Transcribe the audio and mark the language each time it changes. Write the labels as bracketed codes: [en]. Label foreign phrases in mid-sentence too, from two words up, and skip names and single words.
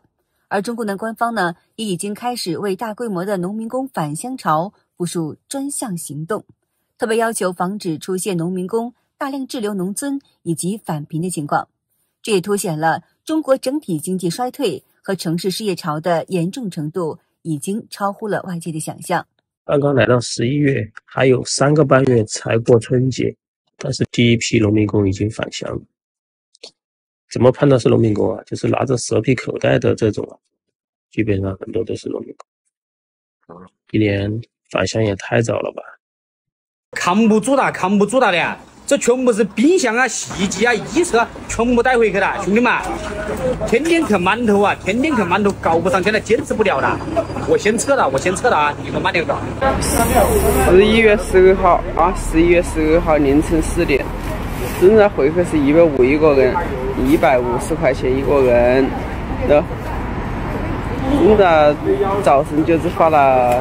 [zh] 而中共的官方呢，也已經開始為大規模的農民工返鄉潮部署專項行動，特別要求防止出現農民工大量滯留農村以及返貧的情況。這也凸顯了中國整體經濟衰退和城市失業潮的嚴重程度已經超乎了外界的想象。剛剛來到11月，還有3個半月才過春節，但是第一批農民工已經返鄉了。怎麼判斷是農民工啊？就是拿着蛇皮口袋的這種啊，基本上很多都是農民工。一年返鄉也太早了吧？扛不住的，這全部是冰箱啊、洗衣機啊、衣車啊，全部帶回去了，兄弟們，天天啃饅頭，搞不上去了，堅持不了了。我先撤了啊，你們慢點搞。 11月12號凌晨10點。生日會費是150一個人，150塊錢一個人。現在早晨就只發了。